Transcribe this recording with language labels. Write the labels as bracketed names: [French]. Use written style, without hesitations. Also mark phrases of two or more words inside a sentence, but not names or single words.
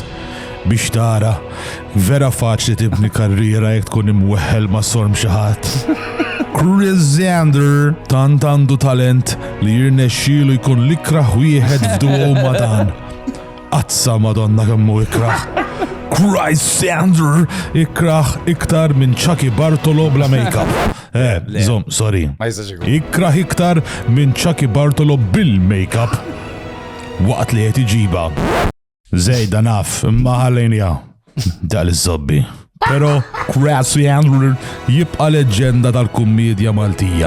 [Maltese] Biex tara, vera faċli tibni karriera jekk tkun imweħħel ma' sorm xi ħadd. Crisander tant għandu talent li jirnexxielu jkun l-ikraħ wieħed f'duo ma' dan. Azza Madonna kemmu ikraħ. Crisander ikraħ iktar minn Chucky Bartolo bla make-up. Sorry. Ikraħ iktar minn Chucky Bartolo bil-make-up. Waqt li qed iġiba. Zejda naf, imma ħallejnija. Dal-iżobbi. Pero Crisander jibqa' leġenda tal-kummedja Maltija.